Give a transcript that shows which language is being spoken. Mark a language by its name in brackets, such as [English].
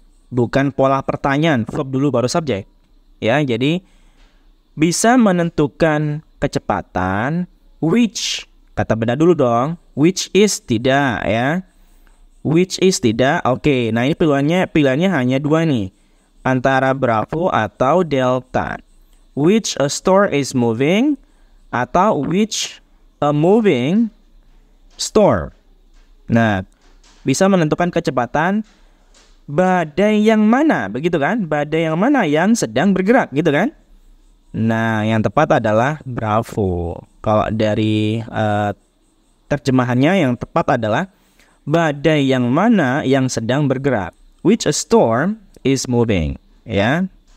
[Indonesian] Bukan pola pertanyaan, verb dulu baru subjek. Ya, jadi bisa menentukan kecepatan, which, kata benda dulu dong, which is tidak, ya. Which is tidak. Oke, nah ini pilihannya hanya dua nih, antara Bravo atau Delta. [English] Which a store is moving atau which a moving store. [Indonesian] Nah, bisa menentukan kecepatan badai yang mana, begitu kan? Badai yang mana yang sedang bergerak, gitu kan? Nah, yang tepat adalah Bravo. Kalau dari terjemahannya yang tepat adalah badai yang mana yang sedang bergerak. [English] Which a storm is moving, ya.